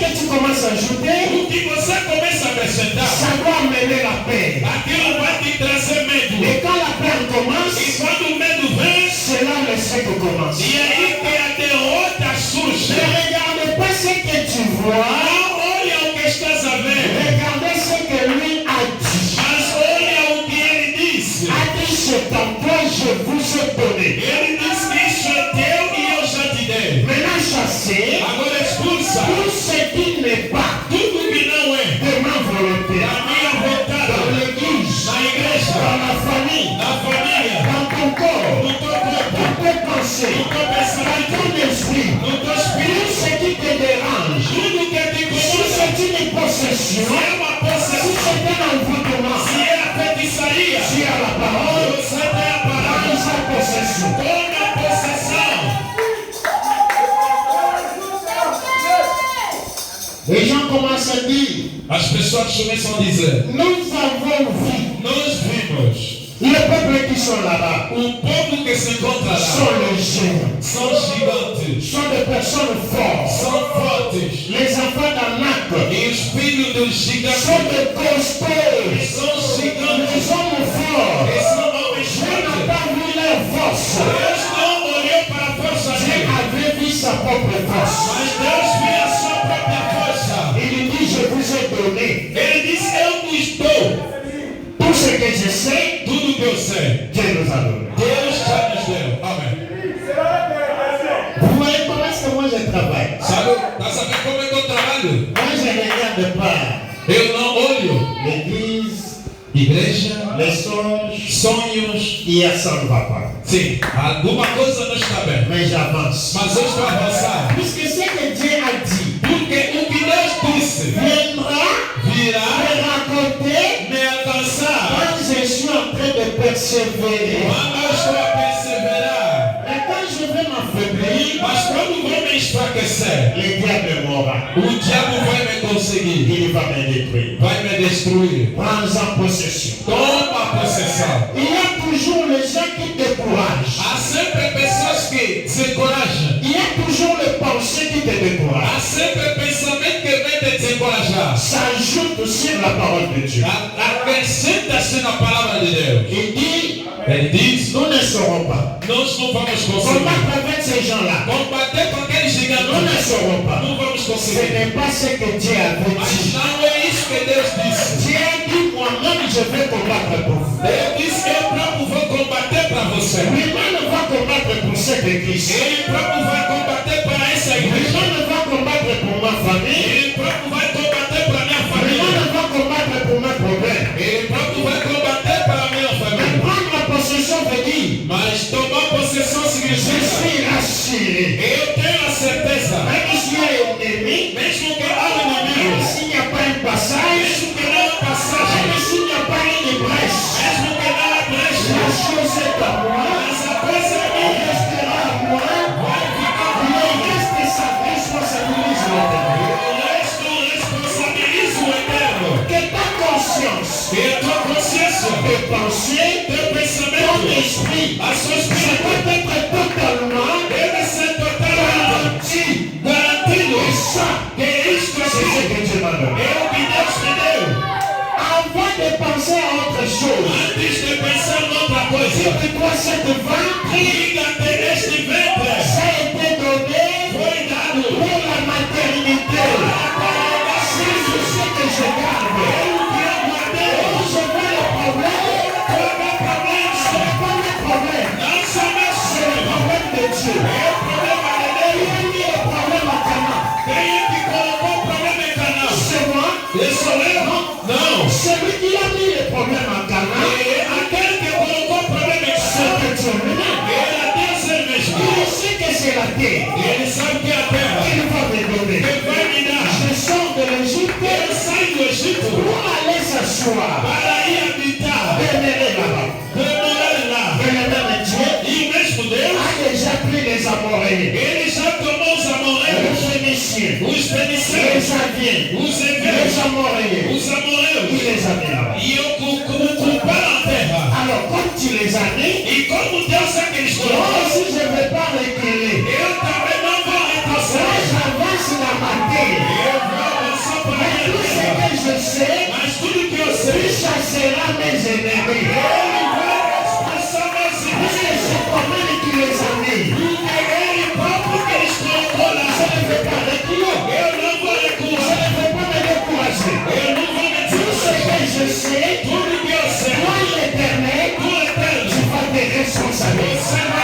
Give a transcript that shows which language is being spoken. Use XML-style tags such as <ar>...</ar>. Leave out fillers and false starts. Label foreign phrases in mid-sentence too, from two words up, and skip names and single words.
<fr>commence à ajouter,</fr> <pt>o que você começa a acrescentar,</pt> <fr>ça doit amener la paix.</fr> <pt>aquilo vai te trazer medo.</pt> <fr>Et quand la peur commence,</fr> <pt>E quando o medo vem,</pt> <fr>c'est là le cycle commence.</fr> <pt>e aí que a derrota surge.</pt> <fr>Ne regarde pas ce que tu vois,</fr> <pt>Não olha o que estás a ver,</pt> <fr>regardez ce que lui a dit.</fr> <pt>mas olha o que ele disse.</pt> <fr>A dit, c'est en toi, je vous ai donné.</fr> <pt>Ele disse que isso é teu e eu já te dei.</pt> <fr>Maintenant, chassez</fr> <pt>Agora expulsa</pt> <fr>tout ce qui n'est pas</fr> <pt>tudo que não é</pt> <fr>de ma volonté.</fr> <pt>da minha</pt> <fr>Dans</fr> <pt>vontade,</pt> <fr>l'église,</fr> <pt>na igreja,</pt> <fr>dans la famille,</fr> <pt>na família,</pt> <fr>dans ton corps,</fr> <pt>no teu corpo,</pt> <fr>dans tes pensées,</fr> <pt>no teu</pt> <fr>dans</fr> <pt>pensamento,</pt> <fr>ton esprit.</fr> <pt>no teu</pt> <fr>Tout</fr> <pt>espírito,</pt> <fr>ce qui te dérange,</fr> <pt>tudo que te</pt> <fr>si</fr> <pt>incomoda,</pt> <fr>c'est une possession,</fr> <pt>se é uma</pt> <fr>si</fr> <pt>possessão,</pt> <fr>c'est un envoûtement,</fr> <pt>se é a feitiçaria,</pt> <fr>si à la parole,</fr> <pt>você tem a palavra,</pt> <fr>dans sa possession.</fr> <pt>tome a possessão.</pt> <fr>Les gens commencent à dire,</fr> <pt>As pessoas começam a dizer,</pt> <fr>nous avons vu</fr> <pt>nós vimos</pt> <fr>les peuples qui sont là-bas,</fr> <pt>o povo que se encontra</pt> <fr>sont</fr> <pt>lá,</pt> <fr>les géants,</fr> <pt>são gigantes,</pt> <fr>sont des personnes fortes.</fr> <pt>são fortes,</pt> <fr>Les enfants d'Anak</fr> <pt>e os filhos dos</pt> <fr>sont</fr> <pt>gigantes,</pt> <fr>des costauds,</fr> <pt>são gigantes,</pt> <fr>les hommes forts.</fr> <pt>eles são homens</pt> <fr>Dieu n'a</fr> <pt>fortes.</pt> <fr>pas vu leur force.</fr> <pt>Deus não olhou para a força</pt> <fr>Dieu</fr> <pt>dele,</pt> <fr>avait vu sa propre force.</fr> <pt>mas Deus viu a sua própria força.</pt> <fr>Il dit, je vous ai donné</fr> <pt>Ele disse, eu vos dou</pt> <fr>tout ce que je sais,</fr> <pt>tudo que eu sei.</pt> <fr>Dieu nous a donné.</fr> <pt>Deus já nos deu. Amém.</pt> <fr>Vous voyez comment est-ce que moi je travaille?</fr> <pt>Sabe, tá sabendo como é que eu trabalho?</pt> <fr>Moi je ne regarde pas</fr> <pt>Eu não olho</pt> <fr>l'église,</fr> <pt>igreja,</pt> <fr>les songes,</fr> <pt>sonhos.</pt> <fr>et ça ne va pas.</fr> <pt>Sim, alguma coisa não está bem.</pt> <fr>Mais j'avance.</fr> <pt>Mas eu estou a avançar.</pt> <fr>Puisque ce que Dieu a dit</fr> <pt>Porque o que Deus disse</pt> <fr>viendra</fr> <pt>virá</pt> <fr>me raconter</fr> <pt>me alcançar.</pt> <fr>quand je suis en train de persévérer.</fr> <pt>Quando eu estou a perseverar.</pt> <fr>Et quand je vais m'affaiblir,</fr> <pt>Mas quando vou me enfraquecer,</pt> <fr>le diable m'aura.</fr> <pt>o diabo vai me conseguir.</pt> <fr>Il va me détruire.</fr> <pt>Vai me destruir.</pt> <fr>Prends-en possession.</fr> <pt>Toma possessão.</pt> <fr>Il y a toujours les gens qui découragent.</fr> <pt>Há sempre pessoas que se encorajam.</pt> <fr>Il y a toujours les pensées qui te découragent.</fr> <pt>Há sempre pensamento que vem te desencorajar.</pt> <fr>S'ajoute sur la parole de Dieu.</fr> <pt>Acrescenta-se na palavra de Deus.</pt> <fr>Il dit,</fr> <pt>Ele diz,</pt> <fr>nous ne saurons pas.</fr> <pt>nós não vamos conseguir.</pt> <fr>Combattre avec ces gens-là.</fr> <pt>Combater com aqueles</pt> <fr>Nous ne</fr> <pt>gigantes.</pt> <fr>saurons pas.</fr> <pt>Não vamos</pt> <fr>Ce</fr> <pt>conseguir.</pt> <fr>n'est pas ce que Dieu avait</fr> <pt>Mas</pt> <fr>dit.</fr> <pt>não é isso que Deus disse.</pt> <fr>Dieu a dit, moi-même, je vais combattre pour vous.</fr> <pt>Deus disse que eu próprio vou combater para você.</pt> <fr>Lui-même va combattre pour cette église.</fr> <pt>Ele próprio vai combater para essa igreja.</pt> <fr>Lui-même va combattre pour ma famille.</fr> <pt>Ele próprio vai combater para minha família.</pt> <fr>Lui-même va combattre pour mes problèmes.</fr> <pt>Ele próprio vai combater para minha</pt> <fr>Mais</fr> <pt>família.</pt> <fr>prendre la possession veut dire,</fr> <pt>Mas tomar possessão</pt> <fr>je</fr> <pt>significa</pt> <fr>suis rassuré.</fr> <pt>eu tenho a certeza,</pt> <fr>Même s'il y a un ennemi,</fr> <pt>mesmo que há um</pt> <fr>même</fr> <pt>inimigo,</pt> <fr>s'il n'y a pas un passage,</fr> <pt>mesmo que não há passagem,</pt> <fr>même s'il n'y a pas une brèche,</fr> <pt>mesmo que não há brecha,</pt> <fr>la chose est à moi,</fr> <pt>mas a coisa é</pt> <fr>elle</fr> <pt>minha,</pt> <fr>restera à moi,</fr> <pt>vai ficar</pt> <fr>le reste ça responsabilise l'éternel.</fr> <pt>o resto responsabiliza o eterno.</pt> <fr>Que ta conscience,</fr> <pt>E a tua consciência,</pt> <fr>tes pensées,</fr> <pt>teu</pt> <fr>ton</fr> <pt>pensamento,</pt> <fr>esprit,</fr> <pt>a sua</pt> <fr>ça</fr> <pt>espírito,</pt> <fr>doit être totalement</fr> <pt>deve ser totalmente garantido.</pt> <fr>et ça,</fr> <pt>Que isto</pt> <fr>c'est ce</fr> <pt>aqui</pt> <fr>que Dieu m'a donné.</fr> <pt>é o que Deus te deu.</pt> <fr>Avant de penser à autre chose,</fr> <pt>Antes de pensar noutra coisa,</pt> <fr>dis-toi cette vente,</fr> <pt>liga-te neste ventre.</pt> <fr>ça a été donné</fr> <pt>Foi dado</pt> <fr>pour la maternité. Si je sais que je garde, quand je vois le problème, ce n'est pas le problème, c'est le problème de Dieu. Il y a mis le problème à Cana. C'est moi,</fr> <pt>Não.</pt> <fr>celui qui a mis le problème à Cana,</fr> <pt>Aquele que colocou o problema em</pt> <fr>c'est</fr> <pt>casa,</pt> <fr>que Dieu lui-même.</fr> <pt>ele é Deus ele mesmo.</pt> <fr>Il sait que c'est la terre.</fr> <pt>Ele sabe que é a terra.</pt> <fr>Il va me donner.</fr> <pt>Ele vai me dar.</pt> <fr>Je sors de l'Égypte</fr> <pt>Ele sai do Egito</pt> <fr>pour aller s'asseoir.</fr> <pt>para ir habitar,</pt> <fr>Demeurer là-bas.</fr> <pt>demorar lá.</pt> <fr>Mais le même Dieu</fr> <pt>E o mesmo Deus,</pt> <fr>a déjà pris les Amoréens,</fr> <pt>ele já tomou os</pt> <fr>les</fr> <pt>amorreus,</pt> <fr>Phéniciens,</fr> <pt>os</pt> <fr>les</fr> <pt>fenicianos,</pt> <fr>Aviens,</fr> <pt>os</pt> <fr>les</fr> <pt>heveus,</pt> <fr>Amoréens.</fr> <pt>os</pt> <fr>Il</fr> <pt>amorreus.</pt> <fr>les a mis là-bas.</fr> <pt>E eu culparam a terra.</pt> <fr>Alors, comme tu les as mis,</fr> <pt>E como Deus é que eles</pt> <fr>moi</fr> <pt>colocou,</pt> <fr>aussi je ne vais pas reculer.</fr> <pt>eu também não vou</pt> <fr>Moi,</fr> <pt>retroceder.</pt> <fr>j'avance dans ma terre.</fr> <pt>Eu vou</pt> <fr>expulsera mes ennemis. Parce que c'est toi-même qui les a mis. Je ne vais pas reculer. Je ne vais pas me décourager. Tout ce que je sais, toi l'Éternel, tu vas te responsabiliser.</fr>